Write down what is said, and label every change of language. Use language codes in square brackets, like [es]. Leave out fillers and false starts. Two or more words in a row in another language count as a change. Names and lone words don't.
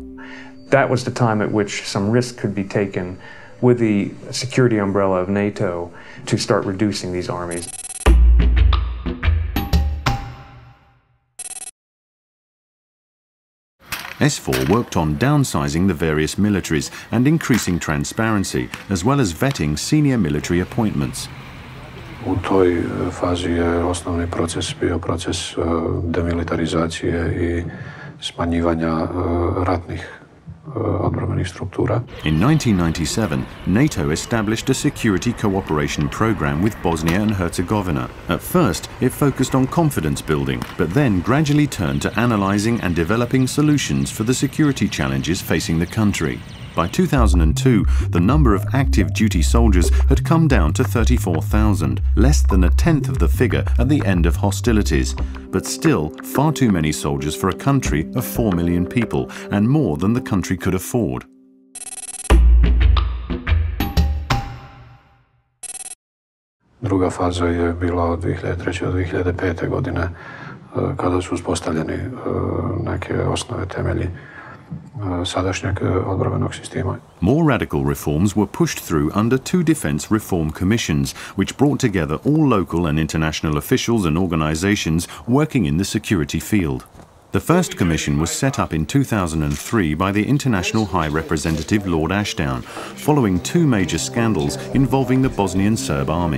[en] That was the time at which some risk could be taken with the security umbrella of NATO to start reducing these armies. SFOR worked on downsizing the various militaries and increasing transparency, as well as vetting senior military appointments. [bs] U toj fazi je osnovni proces bio proces demilitarizacije I smanjivanja ratnih odbrambenih struktura. [en] In 1997, NATO established a security cooperation program with Bosnia and Herzegovina. At first, it focused on confidence building, but then gradually turned to analyzing and developing solutions for the security challenges facing the country. By 2002, the number of active duty soldiers had come down to 34,000, less than a tenth of the figure at the end of hostilities, but still far too many soldiers for a country of 4 million people and more than the country could afford. [bs] Druga faza je bila od 2003. do 2005. godine kada su uspostavljeni neke osnove temelji sadašnjeg odbrambenog sistema. [en] More radical reforms were pushed through under 2 defense reform commissions, which brought together all local and international officials and organizations working in the security field. The first commission was set up in 2003 by the International High Representative Lord Ashdown, following 2 major scandals involving the Bosnian Serb army.